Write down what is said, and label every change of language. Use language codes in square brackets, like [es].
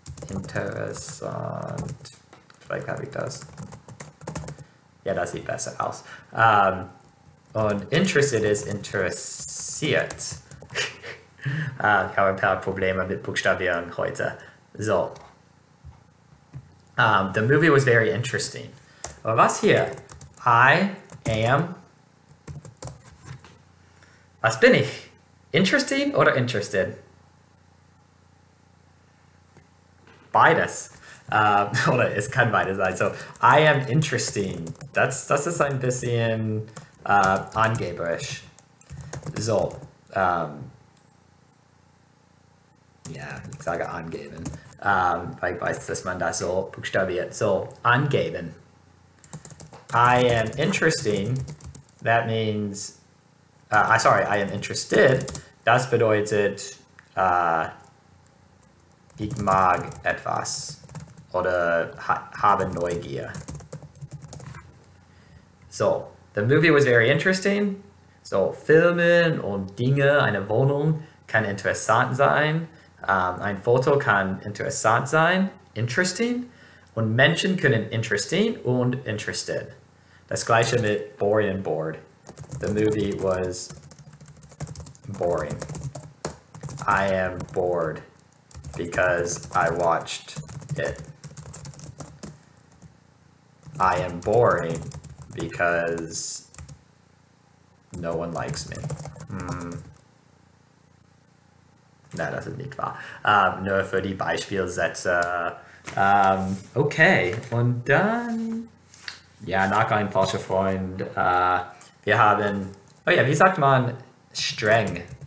[de] Interessant. Vielleicht habe ich das. Ja, das sieht besser aus. Und interested ist interessiert. Ich habe ein paar Probleme mit Buchstabieren heute. So. [en] The movie was very interesting. [de] Aber was hier? [en] I am. [de] Was bin ich? Interesting oder interested? Beides. Oder es kann beides sein. So, [en] I am interesting. [de] Das ist ein bisschen angeberisch. So. Ja, ich sage angeben. Weil ich weiß, dass man das so buchstabiert. So, angeben. [en] I am interesting. That means... sorry, I am interested. [de] Das bedeutet... ich mag etwas oder habe Neugier. [en] So, the movie was very interesting. [de] So, Filme und Dinge, eine Wohnung kann interessant sein. Ein Foto kann interessant sein, interesting. Und Menschen können interesting und interested. Das gleiche mit boring and bored. [en] The movie was boring. I am bored. Because I watched it. I am boring because no one likes me. [de] Nein, das ist nicht wahr. Nur für die Beispielsätze. Okay, und dann, ja, nach einem falschen Freund. Wir haben, oh ja, wie sagt man streng?